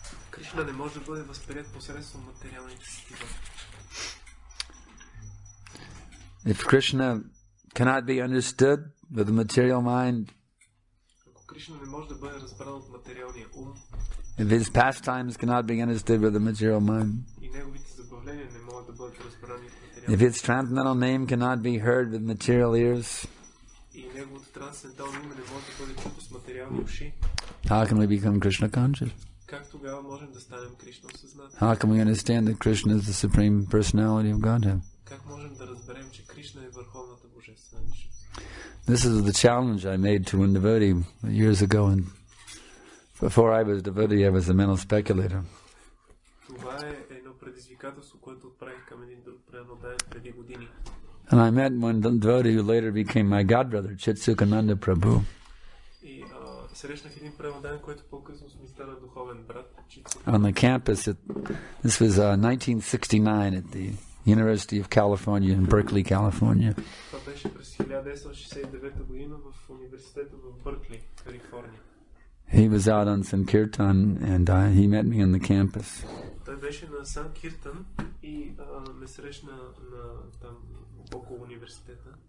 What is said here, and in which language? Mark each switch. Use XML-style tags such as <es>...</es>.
<bg>Кришна не може да бъде възприет посредством материалните сетива.</bg> <en>If Krishna cannot be understood with the material mind,</en> <bg>Ако Кришна не може да бъде разбран от материалния ум,</bg> <en>if his pastimes cannot be understood with the material mind,</en> <bg>и неговите забавления не могат да бъдат разбрани от</bg> <en>if</en> <bg>материалния</bg> <en>his transcendental name cannot be heard with material ears,</en> <bg>и неговото трансцендентално име не може да бъде чуто с материални уши,</bg> <en>how can we become Krishna conscious?</en> <bg>как тогава можем да станем Кришна осъзнати?</bg> <en>How can we understand that Krishna is the supreme personality of Godhead?</en> <bg>Как можем да разберем, че Кришна е върховната божествена личност?</bg> <en>This is the challenge I made to one devotee years ago, and before I was a devotee, I was a mental speculator.</en> <bg>Това е едно предизвикателство, което отправих към един друг преданодаян преди години.</bg> <en>And I met one devotee who later became my godbrother, Chitsukananda Prabhu.</en> <bg>И срещнах един преданодаян, който по-късно ми стана духовен брат.</bg> <en>On the campus, this was 1969 at the University of California in Berkeley, California.</en> <bg>Това беше през 1969 година в университета в Бъркли, Калифорния.</bg> <en>He was out on Sankirtan and he met me on the campus.</en> <bg>Той беше на Санкиртан и ме срещна там около университета.</bg>